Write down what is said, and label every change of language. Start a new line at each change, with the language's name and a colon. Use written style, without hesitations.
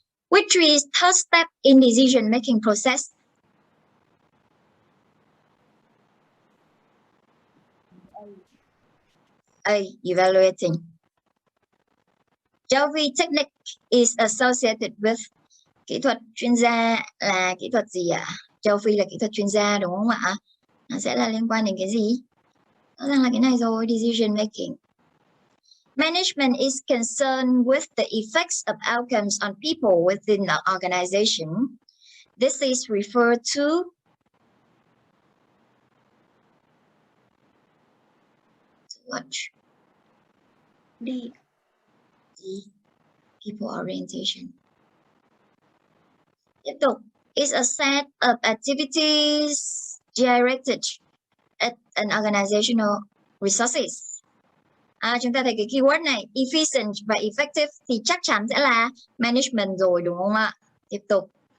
English: Which is third step in decision making process? A. Evaluating. Jovi technique is associated with.
Vietnamese: Kỹ thuật chuyên gia là kỹ thuật gì ạ? Jovi là kỹ thuật chuyên gia đúng không ạ? Nó sẽ là liên quan đến cái gì? Rõ ràng là cái này rồi, decision making.
English: Management is concerned with the effects of outcomes on people within the organization. This is referred to. What? D. People orientation.
Vietnamese: Tiếp tục.
English: Is a set of activities directed at an organizational resources.
Vietnamese: Chúng ta thấy cái keyword này efficient và effective thì chắc chắn sẽ là management rồi đúng không ạ? Tiếp tục.